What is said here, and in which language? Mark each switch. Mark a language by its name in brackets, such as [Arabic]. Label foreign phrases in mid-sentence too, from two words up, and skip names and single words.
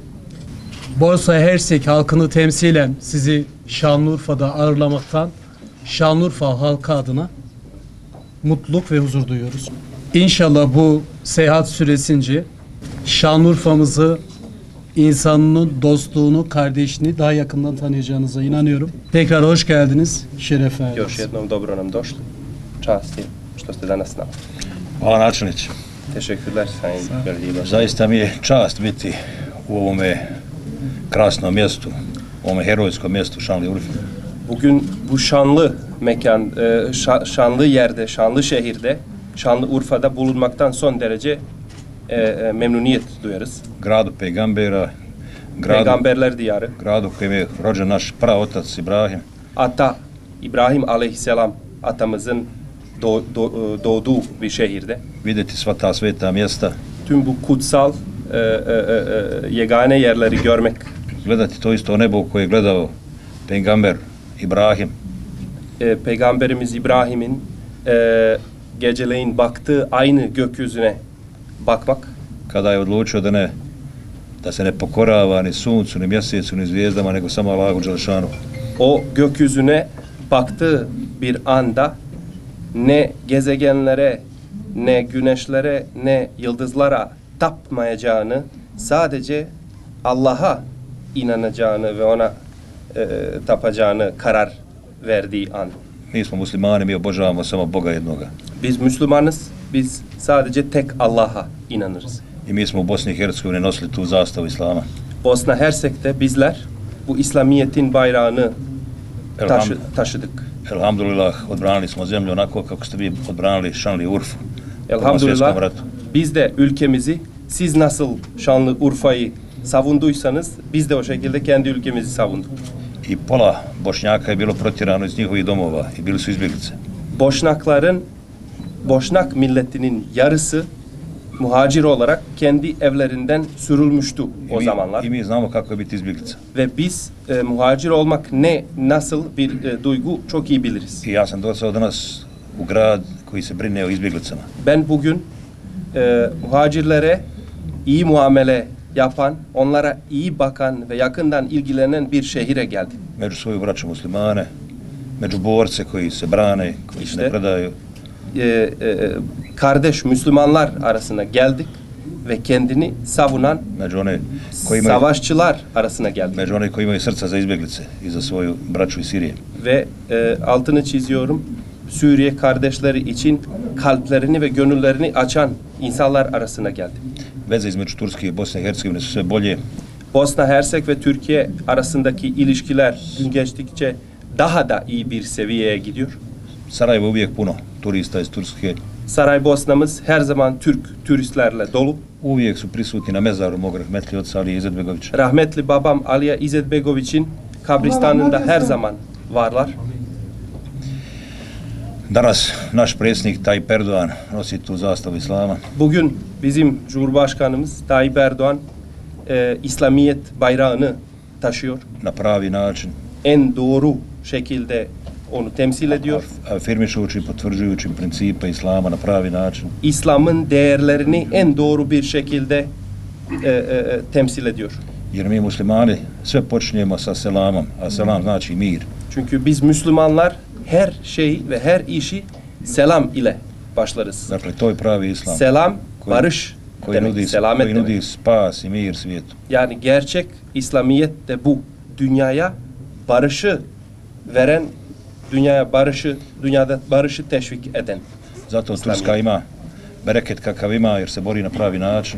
[Turkish] Bosna Hersek halkını temsilen sizi Şanlıurfa'da ağırlamaktan Şanlıurfa halkı adına mutluluk ve huzur duyuyoruz. İnşallah bu seyahat süresince Şanlıurfa'mızı, insanının dostluğunu, kardeşini daha yakından tanıyacağınıza inanıyorum. Tekrar hoş geldiniz, şeref verdiniz. [Bosnian] Još jednom dobro nam došli. Čast je što ste danas s nama. Hvala načelniče. [Turkish] Teşekkürler Sayın Belediye Başkanı. [Bosnian] Zaista mi je čast biti u ovome krasnom mjestu, ovome herojskom mjestu Şanlıurfa. [Turkish] Bugün bu şanlı mekan, şanlı yerde, şanlı şehirde, Şanlıurfa'da bulunmaktan son derece memnuniyet duyarız. [Bosnian] Gradu Peygambera, [Turkish] Peygamberler diyarı. [Bosnian] gradu kojem je rođen naš praotac Ibrahim. [Turkish] Ata İbrahim Aleyhisselam atamızın doğduğu bir şehirde. [Bosnian] Vidjeti sva ta sveta mjesta, [Turkish] Tüm bu kutsal yegane yerleri görmek, [Bosnian] gledati to isto nebo koje je gledao Peygamber Ibrahim. [Turkish] Peygamberimiz İbrahim'in geceleyin baktığı aynı gökyüzüne bakmak, [Bosnian] Kada je odlučio da se ne pokorava ni suncu, ni mjesecu, ni zvijezdama, nego samo Allahu Đelešanu. [Turkish] o gökyüzüne baktığı bir anda ne gezegenlere, ne güneşlere, ne yıldızlara tapmayacağını, sadece Allah'a inanacağını ve ona tapacağını karar verdiği an. [Bosnian] Mi smo muslimani, mi obožavamo samo Boga jednoga. [Turkish] Biz Müslümanız, biz sadece tek Allah'a inanırız. [Bosnian] I mi smo u Bosni i Hercegovini nosili tu zastavu Islama. [Turkish] Bosna Hersek'te bizler bu İslamiyet'in bayrağını taşıdık. [Bosnian] Elhamdulillah, odbranili smo zemlju onako kako ste vi odbranili Šanlıurfu. [Turkish] Elhamdülillah biz de ülkemizi, siz nasıl Şanlıurfa'yı savunduysanız biz de o şekilde kendi ülkemizi savunduk. [Bosnian] I pola Bošnjaka je bilo protjerano iz njihovih domova i bili su izbjeglice. [Turkish] Boşnak milletinin yarısı muhacir olarak kendi evlerinden sürülmüştü o zamanlar. [Bosnian] I mi znamo kako je biti izbjeglica. [Turkish] Ve biz muhacir olmak nasıl bir duygu çok iyi biliriz. [Bosnian] I ja sam došao danas u grad koji se brine o izbjeglicama. [Turkish] Ben bugün muhacirlere iyi muamele yapan, onlara iyi bakan ve yakından ilgilenen bir şehire geldim. [Bosnian] Među svoju braću muslimane, među borce koji se brane, koji se ne predaju. [Turkish] Kardeş Müslümanlar arasına geldik ve kendini savunan savaşçılar arasına geldik. [Bosnian] Među one koji imaju srca za izbjeglice i za svoju braću iz Sirije. [Turkish] Ve altını çiziyorum, Suriye kardeşleri için kalplerini ve gönüllerini açan insanlar arasına geldim. [Bosnian] Veze između Turske i Bosne i Hercegovine su sve bolje. [Turkish] Bosna Hersek ve Türkiye arasındaki ilişkiler gün geçtikçe daha da iyi bir seviyeye gidiyor. [Bosnian] Sarajevo uvijek puno turista iz Turske. [Turkish] Saraybosna'mız her zaman Türk turistlerle dolu. [Bosnian] Uvijek su prisutni na mezaru mog rahmetli oca Alije Izetbegovića. [Turkish] Rahmetli babam Alija İzetbegović'in kabristanında her zaman varlar. [Bosnian] Danas naš predsjednik Tayyip Erdoğan nosi tu zastavu Islama. [Turkish] Bugün bizim Cumhurbaşkanımız Tayyip Erdoğan İslamiyet bayrağını taşıyor. [Bosnian] Na pravi način. [Turkish] En doğru şekilde onu temsil ediyor. [Bosnian] Afirmišući i potvrđujući principe Islama na pravi način. [Turkish] İslam'ın değerlerini en doğru bir şekilde temsil ediyor. [Bosnian] Jer mi muslimani sve počinjemo sa selamom, a selam znači mir. [Turkish] Çünkü biz Müslümanlar her şey ve her işi selam ile başlarız. [Bosnian] Dakle, to je pravi islam [Turkish] Selam, barış [Bosnian] koji [Turkish] demek, [Bosnian] nudi, [Turkish] selamet [Bosnian] koji [Turkish] demek. [Bosnian] nudi spas i mir svijetu. [Turkish] Yani gerçek İslamiyet de bu. Dünyaya barışı veren, dünyada barışı teşvik eden. [Bosnian] Zato Turska ima bereket kakav ima jer se bori na pravi način.